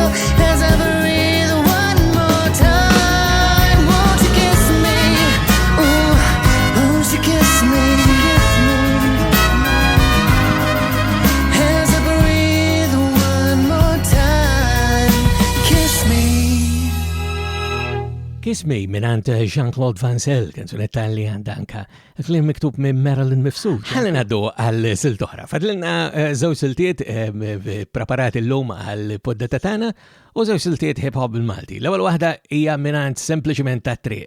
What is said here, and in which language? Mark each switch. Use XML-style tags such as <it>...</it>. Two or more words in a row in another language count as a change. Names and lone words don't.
<en>As I breathe one more time, won't you kiss me? Ooh, won't you kiss me? As I breathe one more time, kiss me.</en> <mt>Kiss Me minant Jean-Claude Van Zyl, kanzunetta li għandanka klim miktub minn Marilyn Mifsud. Ħalli għaddu għal-silt oħra. Fadlina żewġ siltiet preparati l-lum għal-poddata tagħna u żewġ siltiet hip-hop bil-Malti. L-ewwel waħda hija minant sempliċiment ta' triq.</mt>